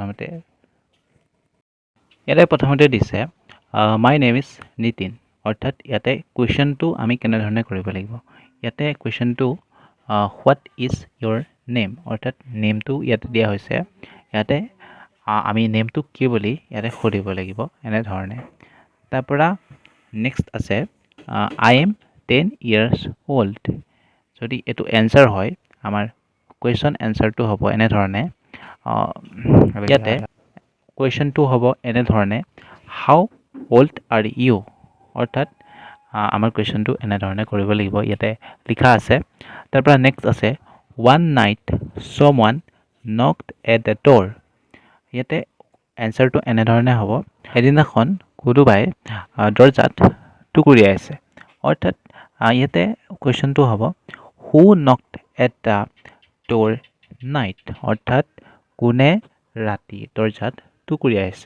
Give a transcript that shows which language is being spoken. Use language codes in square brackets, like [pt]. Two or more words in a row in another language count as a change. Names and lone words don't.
[as] প্ৰথমতে দিছে [en] My name is Nitin, [as] অৰ্থাৎ ইয়াতে কুৱেশ্যনটো আমি কেনেধৰণে কৰিব লাগিব। ইয়াতে কুৱেশ্যনটো [en] What is your name, [as] অৰ্থাৎ নেমটো ইয়াতে দিয়া হৈছে। ইয়াতে আমি নেমটো কি বুলি ইয়াতে সুধিব লাগিব এনেধৰণে। তাৰপৰা নেক্সট আছে [en] I am 10 years old. [as] যদি এইটো এনচাৰ হয় আমাৰ কুৱেশ্যন এনচাৰটো হ'ব এনেধৰণে। ইয়াতে কুৱেশ্যনটো হ'ব এনেধৰণে [en] How old are you, [as] অৰ্থাৎ আমাৰ কুৱেশ্যনটো এনেধৰণে কৰিব লাগিব। ইয়াতে লিখা আছে। তাৰপৰা নেক্সট আছে [en] One night someone knocked at the door. [as] ইয়াতে এনচাৰটো এনেধৰণে হ'ব এদিনাখন কোনোবাই দৰজাত টুকুৰিয়াইছে, অৰ্থাৎ ইয়াতে কুৱেশ্যনটো হ'ব [en] Who knocked at the door night, [as] অৰ্থাৎ কোনে ৰাতি দৰজাত টুকুৰিয়াইছে।